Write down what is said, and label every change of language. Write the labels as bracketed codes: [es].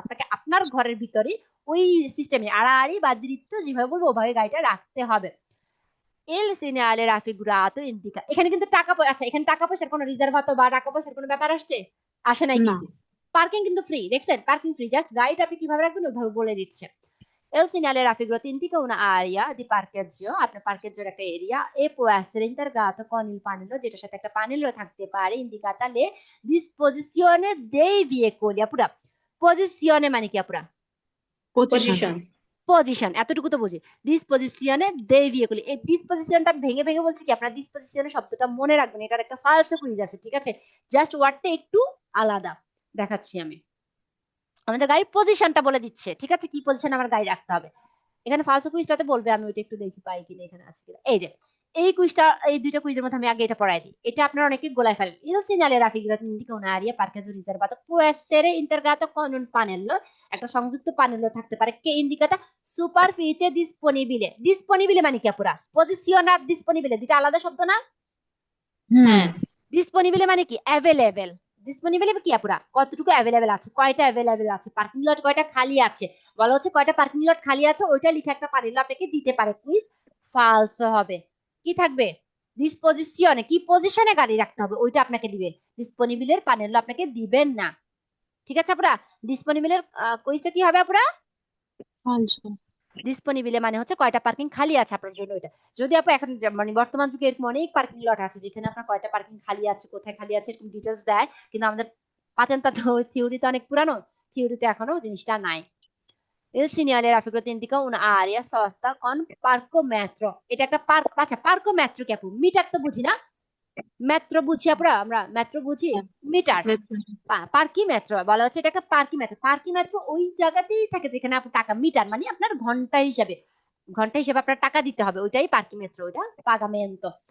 [bn] আপনাকে আপনার ঘরের ভিতরে ওই সিস্টেমে আড়াআড়ি বা দ্বিত্ব যেভাবে বলবো ওভাবে গাড়িটা রাখতে হবে। [it] Il segnale raffigurato indica, [bn] এখানে কিন্তু আচ্ছা এখানে টাকা পয়সার কোনো রিজার্ভাতো বা টাকা পয়সার কোনো ব্যাপার আসছে? আসে নাই না। কিন্তু। পার্কিং কিন্তু ফ্রি, দেখছেন? পার্কিং ফ্রি, জাস্ট গাড়িটা আপনি কিভাবে রাখবেন ওইভাবে বলে দিচ্ছে। [it] Il segnale raffigurato indica un'area di parcheggio, [bn] আপনার পার্কেজের একটা area, [it] e può essere integrato con il pannello, [bn] যেটার সাথে একটা পানেলও থাকতে পারে, [it] indicata le disposizione dei veicoli, [bn] আপুরা পজিশনে মানে কি আপুরা? পজিশন। পজিশন, এতটুকু তো বুঝি। ডিসপজিশনে দেই ভেহিকল, এই ডিসপজিশনটা ভেঙে ভেঙে বলছি কি আপনার ডিসপজিশনের শব্দটা মনে রাখবেন, এটার একটা ফালসো কুইজ আছে, ঠিক আছে? জাস্ট ওয়ার্ডটা একটু আলাদা দেখাচ্ছি আমি। আমাদের গাড়ির পজিশনটা বলে দিচ্ছে, ঠিক আছে? কি পজিশন আমার গাড়ি রাখতে হবে। এখানে ফালসো কুইজটাতে বলবে, আমি ওইটা একটু দেখি পাই কিনা, এখানে আছে কিনা। এই যে এই কুইজটা, এই দুইটা কুইজের মধ্যে আমি আগে এটা পড়াই দিই। এটা আপনারা অনেকে গোলায় ফেলেন। [it] Il segnale raffigurato indica un'area parcheggio riservato può essere integrato con un pannello, [bn] একটা সংযুক্ত পানেলও থাকতে পারে, [it] কে ইন্ডিকাটা সুপারফিচে ডিসপোনিবিলে। [bn] ডিসপোনিবিলে মানে কি আপুরা? পজিশন আর ডিসপোনিবিলে দুইটা আলাদা শব্দ না? হ্যাঁ ডিসপোনিবল মানে কি? অ্যাভেলেবেল। ডিসপোনিবল কি আপুরা? কতটুকু অ্যাভেলেবেল আছে, কয়টা অ্যাভেলেবেল আছে, পার্কিং লট কয়টা খালি আছে। বলা হচ্ছে কয়টা পার্কিং লট খালি আছে, ওইটা লিখে একটা পানিল আপনাকে দিতে পারে। কুইজ ফালসো হবে। কি থাকবে? ডিসপোজিশনে, কি পজিশনে গাড়ি রাখতে হবে ওইটা আপনাকে দিবে। ডিসপোনিবলের পানিল আপনাকে দিবেন না। ঠিক আছে আপুরা? ডিসপোনিবলের কুইজটা কি হবে আপুরা? ফালসো। ডিসপোনিবলে মানে হচ্ছে কয়টা পার্কিং খালি আছে আপনার জন্য ওইটা। যদি আপু এখন মানে বর্তমান যুগে এরকম অনেক পার্কিং লট আছে যেখানে আপনার কয়টা পার্কিং খালি আছে, কোথায় খালি আছে এরকম ডিটেলস দেয়, কিন্তু আমাদের পাতেনটা তো থিওরিতে অনেক পুরানো, থিওরিতে এখনো জিনিসটা নাই। [it] Il segnale raffigurato indica un'area sosta con parcometro, [bn] এটা একটা পার্ক। আচ্ছা পার্কোমেট্রো কি আপু? মিটার তো বুঝি না, মেট্রো বুঝি আপুরা, আমরা মেট্রো বুঝি, মিটার। পার্কি মেট্রো বলা হচ্ছে এটা একটা পার্কি মেট্রো। পার্কি মেট্রো ওই জায়গাতেই থাকে যেখানে আপনি টাকা, মিটার মানে আপনার ঘন্টা হিসাবে, ঘন্টা হিসেবে আপনার টাকা দিতে হবে, ওইটাই পার্কি মেট্রো, ওইটা পাগামেন্তো।